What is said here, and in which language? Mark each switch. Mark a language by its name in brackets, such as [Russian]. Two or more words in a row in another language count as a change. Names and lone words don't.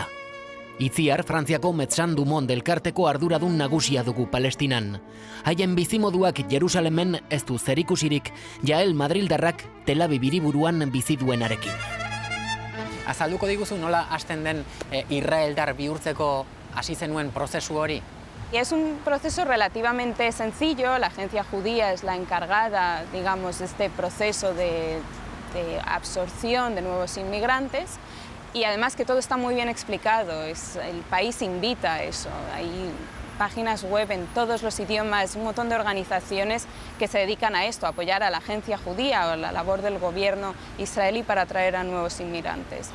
[Basque] Itziar, Frantziako Médecins du Monde elkarteko arduradun nagusia dugu Palestinan. Haien bizimoduak Jerusalemen ez du zerikusirik, Jael madrildarrak Tel Aviv hiriburuan bizi duenarekin. Azalduko diguzu nola hasten den israeldar bihurtzeko hasi zenuen prozesu hori? [Spanish] Es un proceso relativamente sencillo. La agencia judía es la encargada, digamos, de este proceso de absorción de nuevos inmigrantes y además que todo está muy bien explicado. El país invita a eso. Hay páginas web en todos los idiomas, un montón de organizaciones que se dedican a esto, a apoyar a la agencia judía o la labor del gobierno israelí para atraer a nuevos inmigrantes.